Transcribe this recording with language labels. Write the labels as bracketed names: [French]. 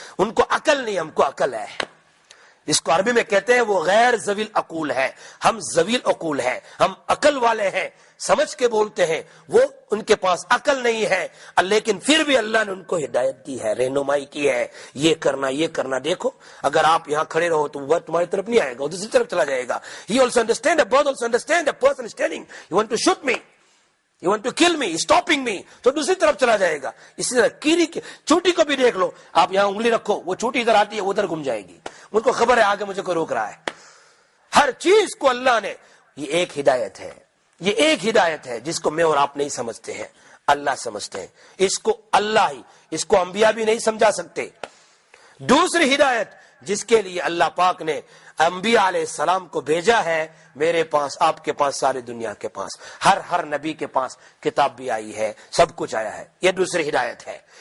[Urdu] ان کو عقل نہیں، ہم کو عقل ہے. اس کو عربی میں کہتے ہیں وہ غیر ذویل عقول ہے، ہم ذویل عقول ہے، ہم عقل والے ہیں، سمجھ کے بولتے ہیں. وہ ان کے پاس عقل نہیں ہے، لیکن پھر بھی اللہ نے ان کو ہدایت دی ہے، رہنمائی کی ہے، یہ کرنا. دیکھو اگر آپ یہاں کھڑے رہو تو وہ تمہاری طرف نہیں آئے گا، وہ دوسری طرف چلا جائے گا. [English] He also understand, a bird also understand, a person is telling you want to shoot me, you want to kill me, stopping me, [Urdu] تو دوسری طرف چلا جائے گا. اسی طرح کیڑی کی چوٹی کو بھی دیکھ لو، آپ یہاں انگلی رکھو، وہ چوٹی ادھر آتی ہے ادھر گھوم جائے گی، ان کو خبر ہے آگے مجھے کوئی روک رہا ہے. ہر چیز کو اللہ نے، یہ ایک ہدایت ہے، یہ ایک ہدایت ہے جس کو میں اور آپ نہیں سمجھتے ہیں، اللہ سمجھتے ہیں. اس کو اللہ ہی، اس کو انبیاء بھی نہیں سمجھا سکتے. دوسری ہدایت جس کے لیے اللہ پاک نے انبیاء علیہ السلام کو بھیجا ہے، میرے پاس، آپ کے پاس، ساری دنیا کے پاس، ہر نبی کے پاس کتاب بھی آئی ہے، سب کچھ آیا ہے. یہ دوسری ہدایت ہے.